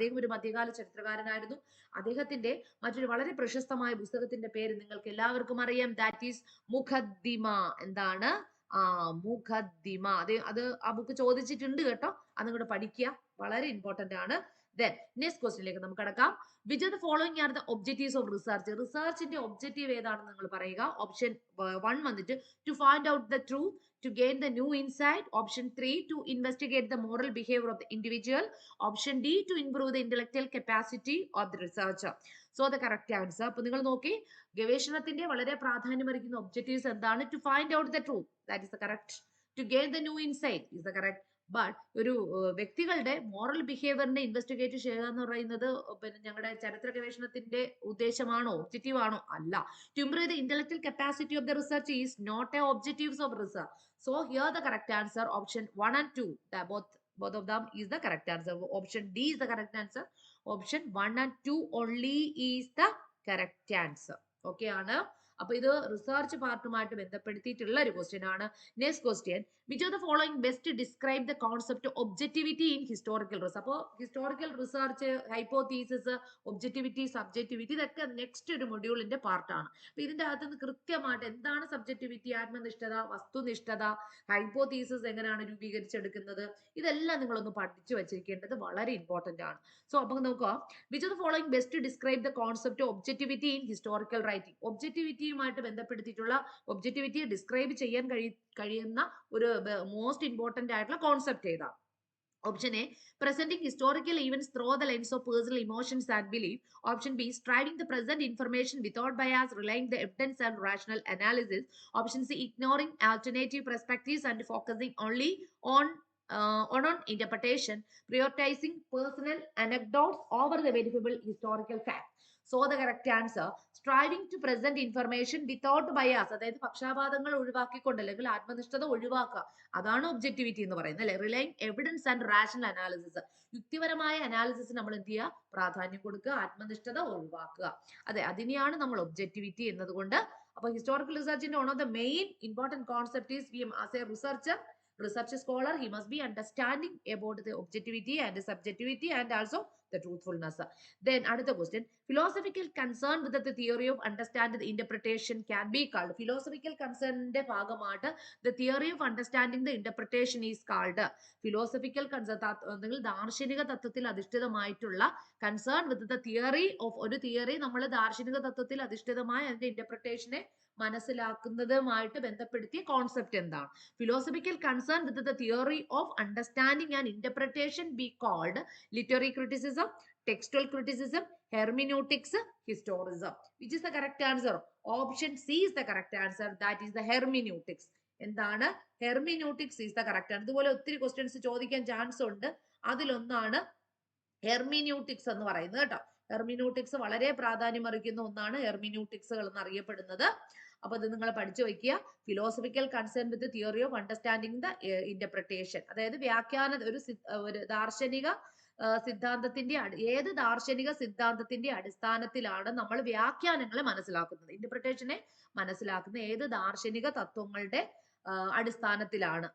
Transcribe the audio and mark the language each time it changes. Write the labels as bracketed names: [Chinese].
[Malayalam] അദ്ദേഹം ഒരു മധ്യകാല ചരിത്രകാരനായിരുന്നു. അദ്ദേഹത്തിന്റെ മറ്റൊരു വളരെ പ്രശസ്തമായ പുസ്തകത്തിന്റെ പേര് നിങ്ങൾക്ക് എല്ലാവർക്കും അറിയാം. That is മുഖദ്ദിമ. എന്താണ്? മുഖദ്ദിമ. അത് ആ ബുക്ക് ചോദിച്ചിട്ടുണ്ട് കേട്ടോ. അതും കൂടെ പഠിക്കുക, വളരെ ഇമ്പോർട്ടന്റ് ആണ്. [English] Then next [Malayalam] ക്വസ്റ്റ്യനിലേക്ക് നമുക്ക് കടക്കാം. [English] Which of the following are the objectives of research? [Malayalam] റിസർച്ചിന്റെ objective ഏതാണെന്ന് നിങ്ങൾ പറയുക. [English] option 1 [Malayalam] വന്നിട്ട് [English] to find out the truth, to gain the new insight. Option 3 to investigate the moral behavior of the individual. Option D to improve the intellectual capacity of the researcher. So the correct answer. [Malayalam] അപ്പൊ നിങ്ങൾ നോക്കി, ഗവേഷണത്തിന്റെ വളരെ പ്രാധാന്യമറിയിക്കുന്ന objectives എന്താണ്? [English] To find out the truth, that is the correct. To gain the new insight is the correct. [Malayalam] But ഒരു വ്യക്തികളുടെ moral ബിഹേവിയറിനെ investigate ചെയ്യുക എന്ന് പറയുന്നത് പിന്നെ ഞങ്ങളുടെ ചരിത്ര ഗവേഷണത്തിന്റെ ഉദ്ദേശമാണോ, ഒബ്ജക്റ്റീവ് ആണോ? അല്ല. [English] To improve the intellectual capacity of the research is not a objectives of research. So here the correct answer option 1 and 2, both of them is the correct answer. Option D is the correct answer. Option 1 and 2 only is the correct answer. [Malayalam] Okay ആണ്. അപ്പൊ ഇത് research പാർട്ടുമായിട്ട് ബന്ധപ്പെടുത്തിയിട്ടുള്ള ഒരു question ആണ്. [English] Next question, which of the following best describe the concept objectivity in historical research. [Malayalam] അപ്പോൾ historical research, ഹൈപ്പോതീസിസ്, objectivity, subjectivity, ഇതൊക്കെ next ഒരു മൊഡ്യൂളിന്റെ പാർട്ടാണ്. അപ്പൊ ഇതിന്റെ അകത്ത് നിന്ന് കൃത്യമായിട്ട് എന്താണ് സബ്ജക്ടിവിറ്റി, ആത്മനിഷ്ഠത, വസ്തുനിഷ്ഠത, ഹൈപ്പോതീസിസ് എങ്ങനെയാണ് രൂപീകരിച്ചെടുക്കുന്നത്, ഇതെല്ലാം നിങ്ങളൊന്ന് പഠിച്ചു വെച്ചിരിക്കേണ്ടത് വളരെ ഇമ്പോർട്ടന്റ് ആണ്. [English] so [Malayalam] അപ്പൊ നോക്കുക, [English] Which of the following best describe the concept objectivity in historical writing. [Malayalam] ഒബ്ജക്ടിവിറ്റിയുമായിട്ട് ബന്ധപ്പെടുത്തിയിട്ടുള്ള, ഒബ്ജക്ടിവിറ്റിയെ describe ചെയ്യാൻ കഴിയുന്ന ഒരു മോസ്റ്റ് ഇമ്പോർട്ടന്റ് ആയിട്ടുള്ള കോൺസെപ്റ്റ് ഏതാണ്? [English] Option A, presenting historical events through the lens of personal emotions and belief. Option B, striving the present information without bias, relying the evidence and rational analysis. Option C, ignoring alternative perspectives and focusing only on interpretation, prioritizing personal anecdotes over the verifiable historical fact. So the correct answer, striving to present information without bias, [Malayalam] അതായത് പക്ഷാപാതങ്ങൾ ഒഴിവാക്കിക്കൊണ്ട് അല്ലെങ്കിൽ ആത്മനിഷ്ഠത ഒഴിവാക്കുക, അതാണ് objectivity എന്ന് പറയുന്നത് അല്ലെ. [English] relying evidence and rational analysis, [Malayalam] യുക്തിപരമായ analysis നമ്മൾ എന്ത് ചെയ്യുക, പ്രാധാന്യം കൊടുക്കുക, ആത്മനിഷ്ഠത ഒഴിവാക്കുക. അതെ, അതിനെയാണ് നമ്മൾ ഒബ്ജക്ടിവിറ്റി എന്നതുകൊണ്ട്. അപ്പൊ historical റിസർച്ചിന്റെ [English] One of the main important concept is we as a research scholar, he must be understanding about the objectivity and the subjectivity and also the truthfulness. Then another question, philosophical concern with the theory of understanding the interpretation can be called. Philosophical concern ന്റെ ഭാഗമായിട്ട് the theory of understanding the interpretation is called philosophical concern. [Malayalam] നിങ്ങൾ ദാർശനിക തത്വത്തിൽ അധിഷ്ഠിതമായിട്ടുള്ള concern with the theory of ഒരു theory നമ്മൾ ദാർശനിക തത്വത്തിൽ അധിഷ്ഠിതമായ അതിന്റെ ഇന്റർപ്രിട്ടേഷനെ മനസ്സിലാക്കുന്നതുമായിട്ട് ബന്ധപ്പെടുത്തിയ കോൺസെപ്റ്റ് എന്താണ്? [English] Philosophical concern with the theory of understanding and interpretation be called literary criticism, textual criticism, hermeneutics, historicism. Which is the correct answer? Option C is the correct answer. That is the hermeneutics. എന്താണ്? hermeneutics is the correct answer. [Malayalam] ഇതുപോലെ ഒത്തിരി questions ചോദിക്കാൻ chance ഉണ്ട്. അതിലൊന്നാണ് ഹെർമിന്യൂട്ടിക്സ് എന്ന് പറയുന്നത് കേട്ടോ. ഹെർമിന്യൂട്ടിക്സ് വളരെ പ്രാധാന്യം അറിയിക്കുന്ന ഒന്നാണ് ഹെർമിന്യൂട്ടിക്സുകൾ എന്നറിയപ്പെടുന്നത്. അപ്പൊ അത് നിങ്ങൾ പഠിച്ചു വയ്ക്കുക. [English] philosophical concern with theory of understanding the interpretation, [Malayalam] അതായത് വ്യാഖ്യാന ഒരു ദാർശനിക സിദ്ധാന്തത്തിന്റെ ഏത് ദാർശനിക സിദ്ധാന്തത്തിന്റെ അടിസ്ഥാനത്തിലാണ് നമ്മൾ വ്യാഖ്യാനങ്ങളെ മനസ്സിലാക്കുന്നത്, ഇന്റർപ്രിട്ടേഷനെ മനസ്സിലാക്കുന്നത് ഏത് ദാർശനിക തത്വങ്ങളുടെ അടിസ്ഥാനത്തിലാണ്.